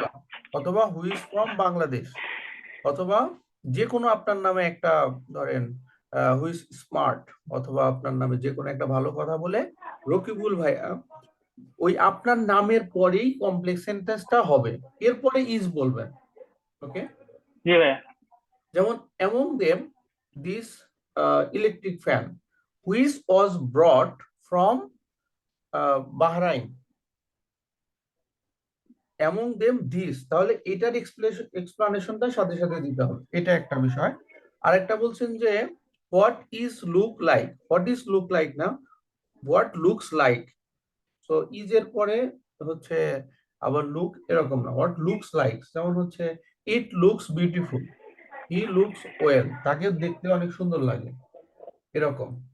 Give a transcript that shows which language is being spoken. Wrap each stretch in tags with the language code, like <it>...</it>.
<bn>31 অথবা</bn> <en>who is from</en> <bn>Bangladesh, অথবা যে কোনো আপনার নামে একটা ধরেন</bn> <en>who is smart,</en> <bn>অথবা আপনার নামে যে কোনো একটা ভালো কথা বলে রকিবুল ভাইয়া, ওই আপনার নামের পরেই কমপ্লেক্স সেন্টেন্সটা হবে, এরপরে ইজ বলবেন। ওকে, জি ভাইয়া।</bn> <en>যেমন among them this electric fan which was brought from Bahrain, among them this,</en> <bn>তাহলে এটার এক্সপ্লানেশনটা সাথে সাথে দিতে হবে, এটা একটা বিষয়। আরেকটা বলছেন যে</bn> <en>What is look like, what is look like না, what looks like.</en> <bn>So is এর পরে হচ্ছে আবার লুক, এরকম না,</bn> <en>what looks like,</en> <bn>যেমন হচ্ছে</bn> <en>it looks beautiful, he looks well,</en> <bn>তাকে দেখতে অনেক সুন্দর লাগে, এরকম।</bn>